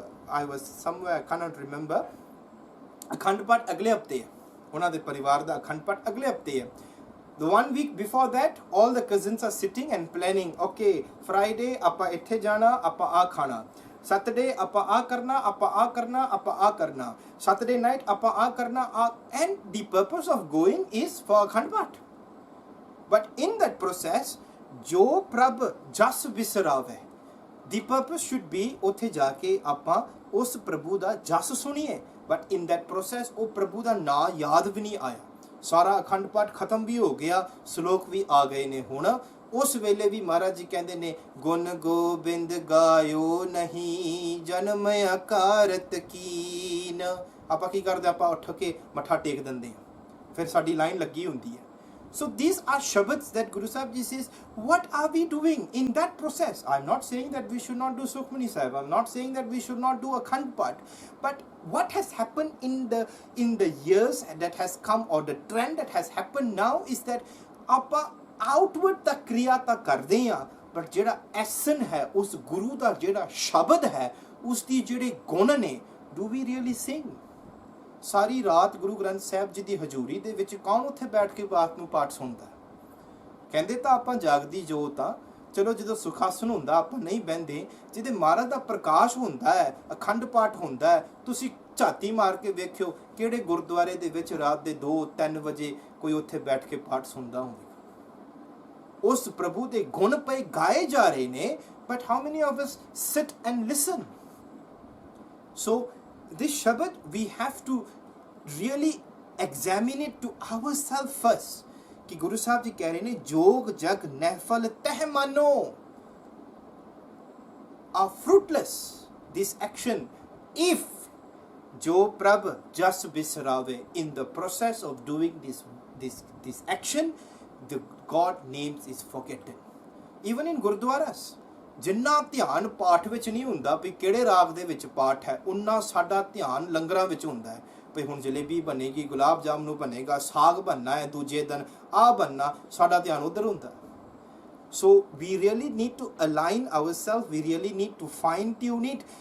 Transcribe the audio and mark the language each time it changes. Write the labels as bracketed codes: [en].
[en] I was somewhere, I cannot remember, [pa] Akhand Path ਅਗਲੇ ਹਫਤੇ ਹੈ, ਉਹਨਾਂ ਦੇ ਪਰਿਵਾਰ ਦਾ ਅਖੰਡ ਪਾਠ ਅਗਲੇ ਹਫਤੇ ਹੈ। [en] The 1 week before that, all the cousins are sitting and planning, okay, Friday [pa] ਆਪਾਂ ਇੱਥੇ ਜਾਣਾ, ਆਪਾਂ ਆ ਖਾਣਾ, Saturday ਆਪਾਂ ਆ ਕਰਨਾ, [en] ਆਪਾਂ ਆ ਕਰਨਾ, ਆਪਾਂ ਆ ਕਰਨਾ, Saturday night ਆਪਾਂ ਆ ਕਰਨਾ, and the purpose of going is for Akhand Path. But in that process, [pa] ਜੋ ਪ੍ਰਭ ਜਸ ਵਿਸਰਾਵੇ, [en] the purpose should be [pa] ਉੱਥੇ ਜਾ ਕੇ ਆਪਾਂ ਉਸ ਪ੍ਰਭੂ ਦਾ ਜਸ ਸੁਣੀਏ। [en] But in that process [pa] ਉਹ ਪ੍ਰਭੂ ਦਾ ਨਾਂ ਯਾਦ ਵੀ ਨਹੀਂ ਆਇਆ। ਸਾਰਾ ਅਖੰਡ ਪਾਠ ਖਤਮ ਵੀ ਹੋ ਗਿਆ, ਸ਼ਲੋਕ ਵੀ ਆ ਗਏ ਨੇ। ਹੁਣ ਉਸ ਵੇਲੇ ਵੀ ਮਹਾਰਾਜ ਜੀ ਕਹਿੰਦੇ ਨੇ, ਗੁਣ ਗੋਬਿੰਦ ਗਾਇਓ ਨਹੀਂ, ਜਨਮ ਅਕਾਰਤ ਕੀਨ। ਆਪਾਂ ਕੀ ਕਰਦੇ, ਆਪਾਂ ਉੱਠ ਕੇ ਮੱਥਾ ਟੇਕ ਦਿੰਦੇ ਹਾਂ, ਫਿਰ ਸਾਡੀ ਲਾਈਨ ਲੱਗੀ ਹੁੰਦੀ ਹੈ। [en] So these are shabads that Guru Sahib Ji says, what are we doing in that process? I'm not saying that we should not do Sukhmani Sahib, I'm not saying that we should not do Akhand Path, but what has happened in the years that has come, or the trend that has happened now, is that ਆਪਾਂ outward [pa] ਤਾਂ ਕਿਰਿਆ ਤਾਂ ਕਰਦੇ ਹਾਂ, [en] but [pa] ਜਿਹੜਾ ਐਸਨ ਹੈ, ਉਸ ਗੁਰੂ ਦਾ ਜਿਹੜਾ ਸ਼ਬਦ ਹੈ, ਉਸ ਦੀ ਜਿਹੜੇ ਗੁਣ ਨੇ, [en] do we really sing? [pa] ਸਾਰੀ ਰਾਤ ਗੁਰੂ ਗ੍ਰੰਥ ਸਾਹਿਬ ਜੀ ਦੀ ਹਜ਼ੂਰੀ ਦੇ ਵਿੱਚ ਕੌਣ ਉੱਥੇ ਬੈਠ ਕੇ ਬਾਤ ਨੂੰ ਪਾਠ ਸੁਣਦਾ? ਕਹਿੰਦੇ ਤਾਂ ਆਪਾਂ ਜਾਗਦੀ ਜੋਤ ਆ, ਚਲੋ ਜਦੋਂ ਸੁਖਾਸਨ ਹੁੰਦਾ ਆਪਾਂ ਨਹੀਂ ਬਹਿੰਦੇ, ਜਿਹਦੇ ਮਹਾਰਾਜ ਦਾ ਪ੍ਰਕਾਸ਼ ਹੁੰਦਾ ਹੈ, ਅਖੰਡ ਪਾਠ ਹੁੰਦਾ ਹੈ, ਤੁਸੀਂ ਝਾਤੀ ਮਾਰ ਕੇ ਵੇਖਿਓ ਕਿਹੜੇ ਗੁਰਦੁਆਰੇ ਦੇ ਵਿੱਚ ਰਾਤ ਦੇ 2-3 ਵਜੇ ਕੋਈ ਉੱਥੇ ਬੈਠ ਕੇ ਪਾਠ ਸੁਣਦਾ ਹੋਵੇਗਾ। ਉਸ ਪ੍ਰਭੂ ਦੇ ਗੁਣ ਪਏ ਗਾਏ ਜਾ ਰਹੇ ਨੇ, [en] But how many of us sit and listen? So this shabad, we have to really examine it to ourselves first, [pa] कि गुरु साहब जी कह रहे ने, जोग जग नहफल तह मानो [en] are fruitless, this action, if [pa] जो प्रभ जस बिसरावे, [en] in the process of doing this action, the God names is forgotten. Even in gurdwaras, [pa] ਜਿੰਨਾ ਧਿਆਨ ਪਾਠ ਵਿੱਚ ਨਹੀਂ ਹੁੰਦਾ ਵੀ ਕਿਹੜੇ ਰਾਗ ਦੇ ਵਿੱਚ ਪਾਠ ਹੈ, ਉਨਾ ਸਾਡਾ ਧਿਆਨ ਲੰਗਰਾਂ ਵਿੱਚ ਹੁੰਦਾ ਹੈ। ਵੀ ਹੁਣ ਜਲੇਬੀ ਬਣੇਗੀ, ਗੁਲਾਬ ਜਾਮਨੂ ਬਣੇਗਾ, ਸਾਗ ਬਣਨਾ ਹੈ, ਦੂਜੇ ਦਿਨ ਆਹ ਬਣਨਾ, ਸਾਡਾ ਧਿਆਨ ਉੱਧਰ ਹੁੰਦਾ। [en] So we really need to align ourself, we really need to fine tune it.